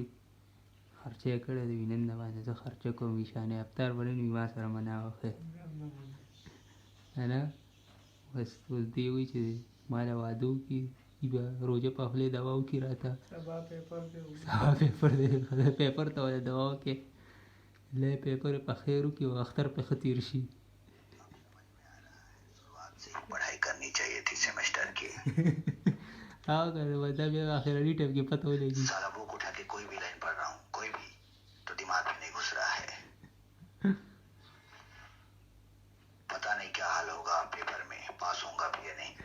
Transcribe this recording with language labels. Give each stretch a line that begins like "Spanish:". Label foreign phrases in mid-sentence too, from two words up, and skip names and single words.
Pashto: خرچه یې کړی دی، نن د باندې زه خرچه کوم، شان-E-Iftar به نن وي ما سره منا وښی که نه. بس اوس دی وایي چې ما له واده وکړي، به روژه په خولې دوا وکړي راته. سبا پیپر دی، پیپر ته وایي دوا وکړې، لی پیپر یې په خیر وکړي او اختر پې ښه تېر شي.
Urdu: پڑھائی کرنی چاہیے تھی سمسٹر کی. ہاں کر بتا بھی آخری ٹائم کی پتا ہو جائے گی. سارا بک اٹھا کے کوئی بھی لائن پڑھ رہا ہوں، کوئی بھی تو دماغ میں نہیں گھس رہا ہے. پتا نہیں کیا حال ہوگا پیپر میں، پاس ہوگا بھی یا نہیں.